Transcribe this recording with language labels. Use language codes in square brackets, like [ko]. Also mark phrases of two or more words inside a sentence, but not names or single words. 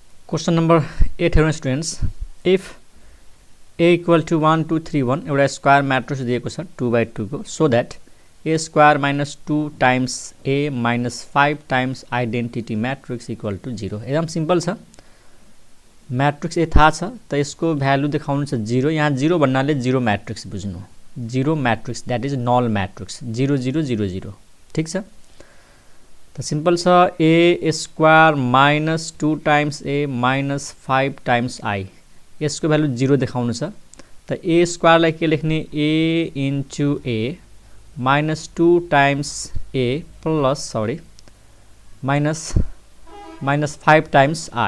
[en] question number [ne] 8 हेर्नु स्टुडेन्ट्स, [en] If a equal to [ne] 1 2 3 1 एउटा [en] square matrix [ne] दिएको छ 2/2 को, [en] So that a square minus 2 times a minus 5 times identity matrix equal to 0। [ne] एकदम सिंपल छ। मैट्रिक्स ए थाहा छ त यसको भ्यालु देखाउनु छ 0। यहाँ 0 भन्नाले 0 मैट्रिक्स बुझ्नु, [en] 0 matrix that is null matrix [ne] 0 0 0 0। ठीक छ त सिंपल छ। [en] a square minus 2 times a minus 5 times i, [ne] यसको भ्यालु 0 देखाउनु छ त a स्क्वायरलाई के लेख्ने, [en] a into a minus 2 times a plus minus 5 times i.